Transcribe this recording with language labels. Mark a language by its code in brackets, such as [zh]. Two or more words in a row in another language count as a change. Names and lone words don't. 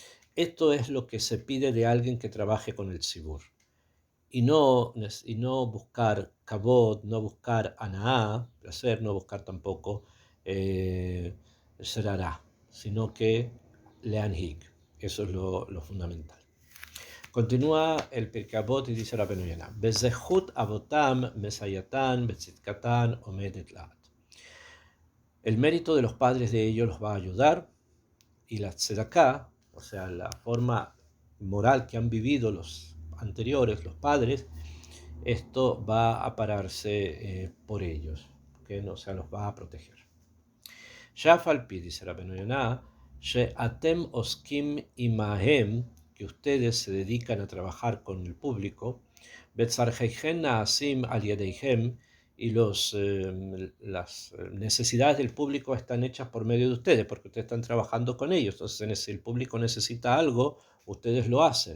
[es] Esto es lo que se pide de alguien que trabaje con el tzibur. y no buscar kabod, no buscar anaá, placer, no buscar tampoco serará, sino que leanhig. Eso es lo fundamental. Continúa el Pirkei Avot y dice Rabbeinu Yonah: [he] בזכות אבותם מסייעתן וצדקתם עומדת לעד. [es] El mérito de los padres de ellos los va a ayudar, y la tzedaká, o sea, la forma moral que han vivido los anteriores, los padres, esto va a pararse por ellos, que no, o sea, los va a proteger. [he] שאף על פי, dice Rabbeinu Yonah, שאתם עוסקים עמהם, [es] que ustedes se dedican a trabajar con el público, [he] וצרכיהם נעשים על ידיהם, [es] y las necesidades del público están hechas por medio de ustedes, porque ustedes están trabajando con ellos. Entonces, si el público necesita algo, ustedes lo hacen.